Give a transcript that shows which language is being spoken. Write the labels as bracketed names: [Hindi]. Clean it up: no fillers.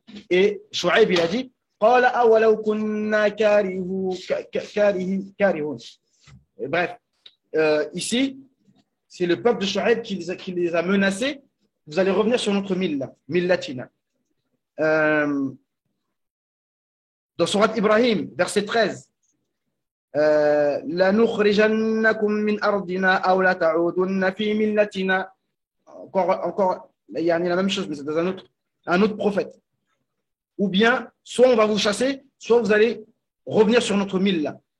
[French] Et Shu'aib il a dit [Arabic] قَالَ أَوَلَوْ كُنَّا كَارِهُونَ. [French] Bref, ici c'est le peuple de Shu'aib qui les a menacés, vous allez revenir sur notre milla, millatina. Dans Surat Ibrahim, verset 13, [Arabic] لَنُخْرِجَنَّكُمْ مِنْ أَرْضِنَا أَوْ لَتَعُودُنَّ فِي مِلَّتِنَا. [French] Encore, il y a la même chose, mais c'est dans un autre prophète. Ou bien, soit on va vous chasser, soit vous allez revenir sur notre milla.